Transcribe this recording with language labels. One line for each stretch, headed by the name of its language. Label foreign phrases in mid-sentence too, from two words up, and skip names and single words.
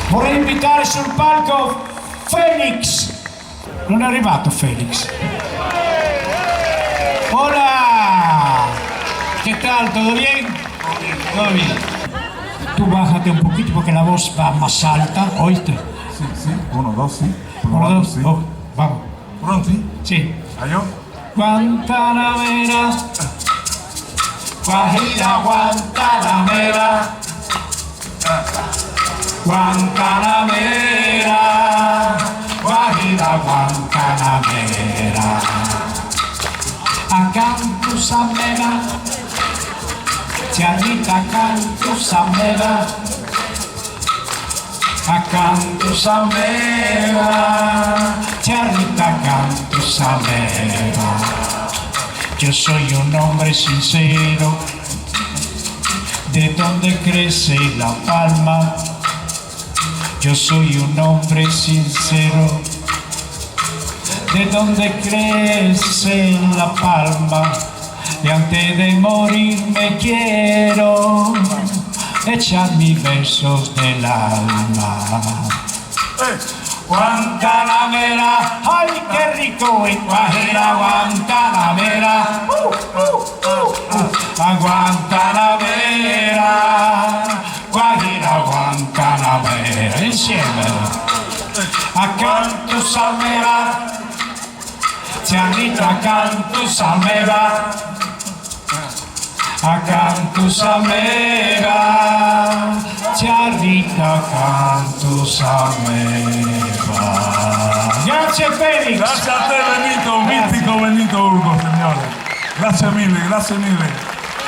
Italian: Vorrei invitare sul palco Felix. Non è arrivato Felix.
Spanish: Hola. ¿Qué tal? ¿Todo bien? Todo bien. Tú bájate un poquito porque la voz va más alta, ¿oíste? Sí, sí. 1, 2, sí. Uno, dos, sí. oh, vamos.
Italian: Pronti?
Spanish: Sí. Ayo. Guantanamera, Guajira, Guantanamera, Guantanamera, Guajira, Guantanamera. Acantus amena, Tianita Acantus amena, Acantus amena, Tianita Acantus amena. Yo soy un hombre sincero, de donde crece la palma. Yo soy un hombre sincero, de donde crece la palma. Y antes de morir me quiero echar mis besos del alma. Guantanamera, ay qué rico en Guajira, Guantanamera, Guantanamera, Guajira, Guantanamera,
Italian: insieme. Acantus amera, Tianita Acantus amera, Acantus amera, Tianita Acantus amera. Grazie Felix. Grazie a te Benito, un mitico Benito Urco, signore. Grazie mille, grazie mille.